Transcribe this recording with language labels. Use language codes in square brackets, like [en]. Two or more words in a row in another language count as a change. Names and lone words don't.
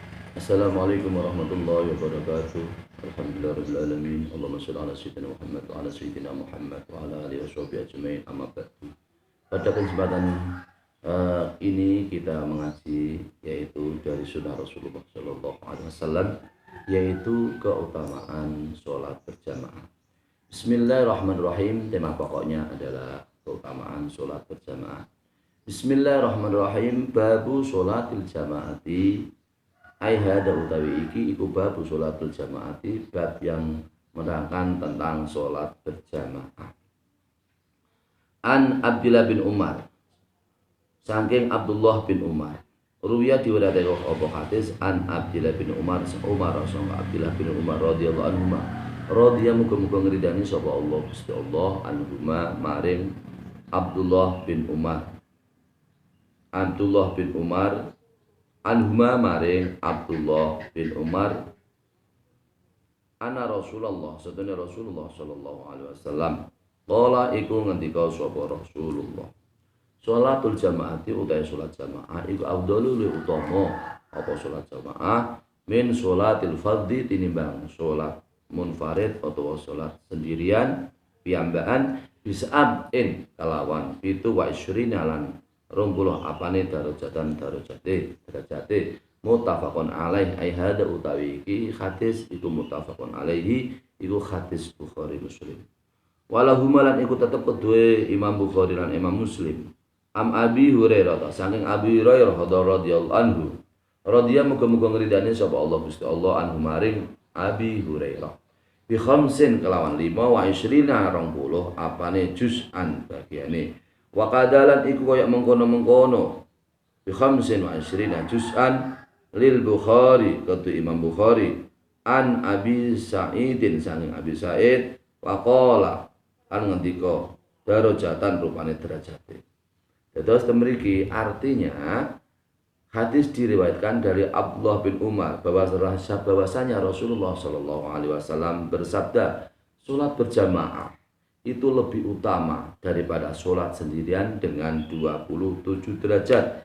[ar] السلام عليكم ورحمة الله وبركاته. الحمد لله الرحمن الرحيم. اللهم صل على سيدنا محمد وعلى سيدنا محمد وعلى آله وصحبه أجمعين. أما بعد. [id] Pada kesempatan ini kita mengaji yaitu dari sunnah Rasulullah [ar] صلى الله عليه وسلم, [id] yaitu keutamaan sholat berjamaah. Bismillahirrahmanirrahim. Tema pokoknya adalah keutamaan sholat berjamaah. [ar] Bismillahirrahmanirrahim. باب صلاة الجماعة. [id] Hada [jv] utawi iki iku [id] bab [ar] صلاة الجماعة, [id] bab yang menerangkan tentang sholat berjamaah. [jv] An Abdullah bin Umar, saking Abdullah bin Umar, ruwiya diwedhake apa hadis an Abdullah bin Umar sangka Abdullah bin Umar [ar] رضي الله عنه, [jv] radhiya muga-muga ngridani sapa Allah Gusti Allah anhuma maring Abdullah bin Umar anhuma maring Abdullah bin Umar ana Rasulullah satune Rasulullah [ar] صلى الله عليه وسلم قال [jv] iku ngendika sapa Rasulullah, [ar] صلاة الجماعة [jv] utawi salat jamaah iku afdhalu utama apa salat jamaah [ar] من صلاة الفرد [jv] tinimbang salat munfarid [id] atau salat sendirian [jv] piyambakan bisa'in kalawan 27 lan 20 apane darajate [ar] متفق عليه. أي هذا [jv] utawi iki hadis iku [ar] متفق عليه, [jv] iku hadis Bukhari Muslim. Walahuma lan iku tetep kedue Imam Bukhari lan Imam Muslim. Am Abi Hurairah saking Abi Hurairah [ar] رضي الله عنه, [jv] radhiya muga-muga ngridani sapa Allah Gusti Allah anhu maring Abi Hurairah [ar] بخمس [jv] kelawan 25 20 apane juz'an bagiane. Wa kadalan iku kaya mengkono-mengkono [ar] بخمس وعشرين جزءا للبخاري [jv] katu Imam Bukhari an Abi Sa'idin saking Abi Sa'id [ar] وقال أن [jv] ngendika darajatan rupane derajate. Dados temriki [id] artinya hadis diriwayatkan dari Abdullah bin Umar bahwasanya Rasulullah [ar] صلى الله عليه وسلم [id] bersabda, salat berjamaah itu lebih utama daripada sholat sendirian dengan 27 derajat.